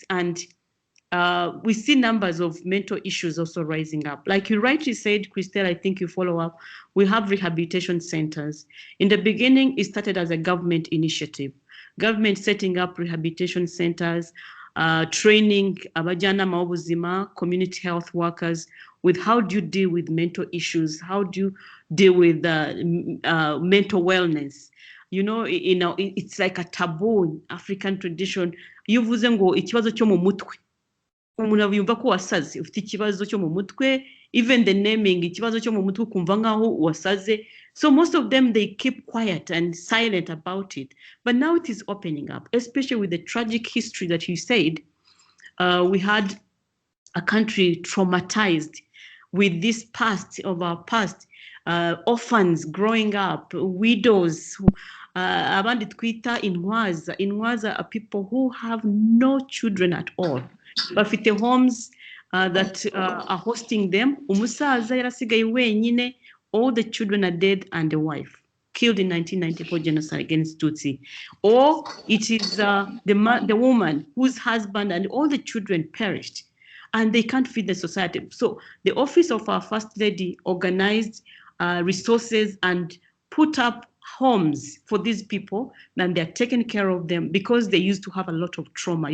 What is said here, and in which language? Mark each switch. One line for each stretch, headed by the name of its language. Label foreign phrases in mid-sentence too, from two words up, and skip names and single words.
English: And we see numbers of mental issues also rising up. Like you rightly said, Christelle, I think you follow up, we have rehabilitation centers. In the beginning, it started as a government initiative. Government setting up rehabilitation centers, training
Kinyarwanda: abajyanama b'ubuzima,
English: community health workers with how do you deal with mental issues, how do you deal with mental wellness. You know, it's like a taboo in African tradition.
Kinyarwanda: Iyo uvuze ngo ikibazo cyo mu mutwe, umuntu yumva ko wasaze, ufite ikibazo cyo mu mutwe,
English: even the naming
Kinyarwanda: ikibazo cyo mu mutwe kumva nkaho wasaze.
English: So most of them, they keep quiet and silent about it. But now it is opening up, especially with the tragic history that you said. We had a country traumatized with this past of our past, orphans growing up, widows,
Kinyarwanda: abandi twita intwaza.
English: Intwaza are people who have no children at all. Bafite homes that are hosting them.
Kinyarwanda: Umusaza yarasigaye wenyine.
English: All the children are dead and the wife killed in 1994 genocide against Tutsi. Or it is the woman whose husband and all the children perished, and they can't feed the society. So the office of our First Lady organized resources and put up homes for these people, and they're taking care of them because they used to have a lot of trauma.